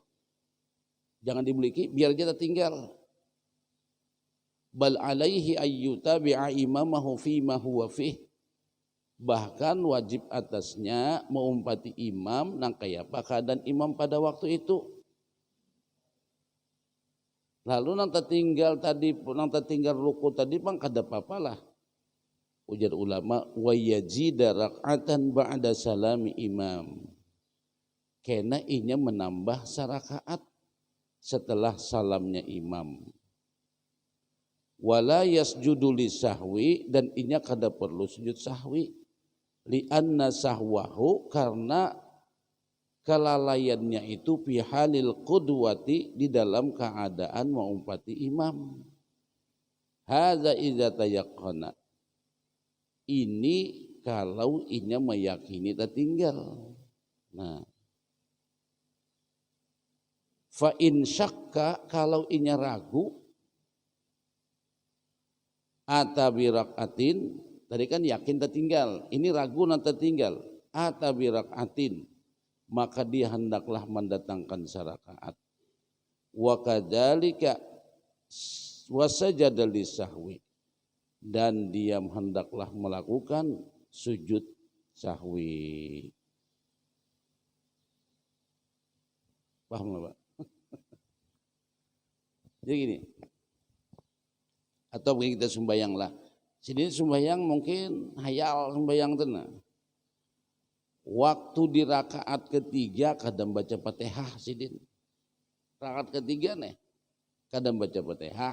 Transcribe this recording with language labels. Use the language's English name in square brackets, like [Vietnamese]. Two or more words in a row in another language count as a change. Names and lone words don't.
[Banjar] Jangan dibuliki biar dia tertinggal. [Arabic] بل عليه أن يتابع إمامه فيما هو فيه [Banjar] fih, bahkan wajib atasnya mengumpati imam nang kaya apa keadaan imam pada waktu itu. Lalu nang tertinggal tadi, nang tertinggal ruku tadi bang kada apa-apalah. ujar ulama [Arabic] ويزيد ركعة بعد سلام الإمام. [Banjar] Kena inya menambah sarakaat setelah salamnya imam. [Arabic] ولا يسجد للسهو, [Banjar] dan inya kada perlu sujud sahwi. [Arabic] لأن سهوه, [Banjar] karena kelalaiannya itu [Arabic] في حال القدوة, [Banjar] di dalam keadaan mengumpati imam. [Arabic] هذا إذا تيقن. [Banjar] Ini kalau inya meyakini tertinggal. [Arabic] Nah, فإن شك, [Banjar] kalau inya ragu, [Arabic] أتى بركعة, [Banjar] tadi kan yakin tertinggal, ini ragu nanti tertinggal, [Arabic] أتى بركعة, [Banjar] maka dia hendaklah mendatangkan sarakaat. [Arabic] وكذلك وسجد للسهو, [Banjar] dan dia hendaklah melakukan sujud sahwi. Paham nggak Pak? Jadi gini, atau begini kita sembahyang lah. Sini sembahyang mungkin hayal sembahyang tenang. Waktu di rakaat ketiga kadang baca Fatihah sidin. Rakaat ketiga nih kadang baca Fatihah.